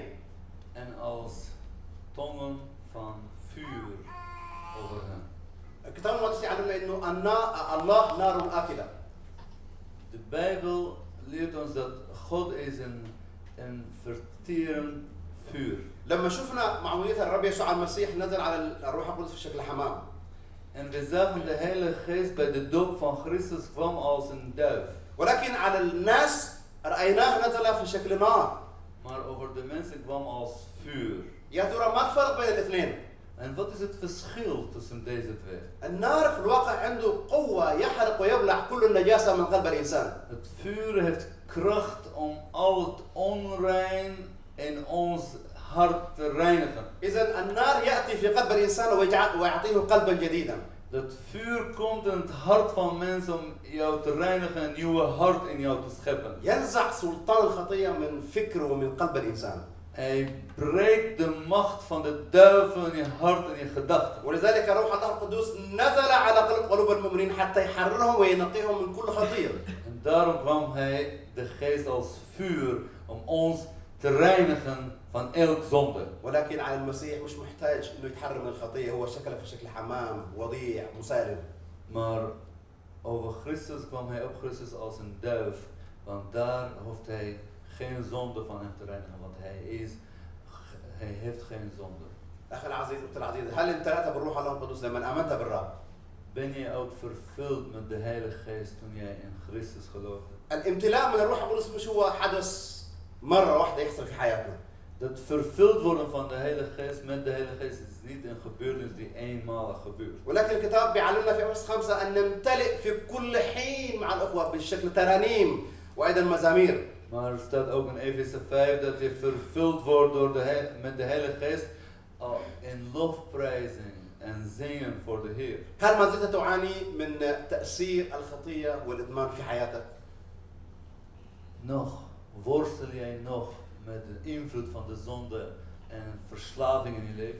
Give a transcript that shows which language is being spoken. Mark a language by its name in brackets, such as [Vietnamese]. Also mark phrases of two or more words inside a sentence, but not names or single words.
[Dutch] En als tongen van vuur over hen. [Arabic] الكتاب المقدس يعلمنا إنه الله نار آكلة. [Dutch] De Bijbel leert ons dat God is een verterend vuur. [Arabic] لما شفنا معمودية الرب يسوع المسيح نزل على الروح القدس في شكل حمام. [Dutch] En we zagen de Heilige Geest bij de doop van Christus kwam als een duif. [Arabic] ولكن على الناس رأيناه نزل في شكل نار. [Dutch] Maar over de mensen kwam als vuur. [Arabic] يا ترى ما الفرق بين الاثنين؟ [Dutch] En wat is het verschil tussen deze twee? [Arabic] النار في الواقع عنده قوة يحرق ويبلع كل النجاسة من قلب الإنسان. [Dutch] Het vuur heeft kracht om al het onrein in ons hart te reinigen. [Arabic] إذا النار يأتي في قلب الإنسان ويعطيه قلبا جديدا. [Dutch] Dat vuur komt in het hart van mensen om jou te reinigen, een nieuwe hart in jou te scheppen. [Arabic] ينزع سلطان الخطية من فكر ومن قلب الإنسان. [Dutch] Hij breekt de macht van de duivel in je hart en je gedachten. [Arabic] ولذلك روح الله القدوس نزل على قلوب المؤمنين حتى يحررهم وينقيهم من كل خطية. [Dutch] En daarom kwam hij, de geest als vuur, om ons te reinigen van elk zonde. [Arabic] ولكن على المسيح مش محتاج انه يتحرر من الخطيه هو شكله في شكل حمام وضيع مسالم. [Dutch] Maar over Christus kwam hij op Christus als een duif, want daar hoeft hij geen zonde van hem te reinigen, want hij heeft geen zonde. [Arabic] اخي العزيز اختي العزيزه هل امتلأت بالروح الله القدس لما امنت بالرب؟ [Dutch] Ben je ook vervuld met de Heilige Geest toen jij in Christus geloofde? [Arabic] الامتلاء من الروح القدس مش هو حدث مرة واحدة يحصل في حياتنا. [Dutch] Dat vervuld worden van de Heilige Geest met de Heilige Geest is niet een gebeurtenis die eenmalig gebeurt. [Arabic] ولكن الكتاب بيعلمنا في أفسس 5 أن نمتلئ في كل حين مع الأخوة بشكل ترانيم وأيضا مزامير. [Dutch] Maar er staat ook in Efeze 5 dat je vervuld wordt door met de Heilige Geest in lofprijzing en zingen voor de Heer. [Arabic] هل ما زلت تعاني من تأثير الخطية والإدمان في حياتك؟ [Dutch] Nog worstel jij nog met de invloed van de zonde en verslaving in je leven?